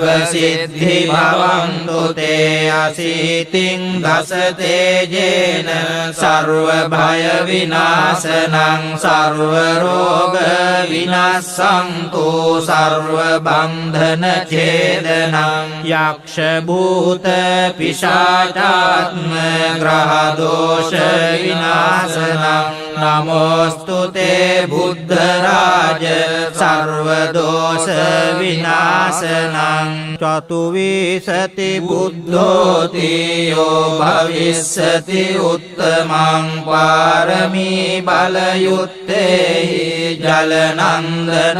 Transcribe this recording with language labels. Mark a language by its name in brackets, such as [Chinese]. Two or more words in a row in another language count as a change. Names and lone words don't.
[Pali] සිද්ධි භවන්තු තේ අසීතින් දස තේජේන සර්ව භය විනාශනං සර්ව රෝග විනාශන්තු සර්ව බන්ධන ඡේදනං යක්ෂ භූත පිශාචාත්ම ග්‍රහ දෝෂ විනාශනං නමෝස්තු තේ බුද්ධරාජ සර්වදෝෂ විනාශනං චතුවිසති බුද්ධෝති යෝ භවිස්සති උත්තමං පාරමී බලයුත්තේහි ජලනන්දන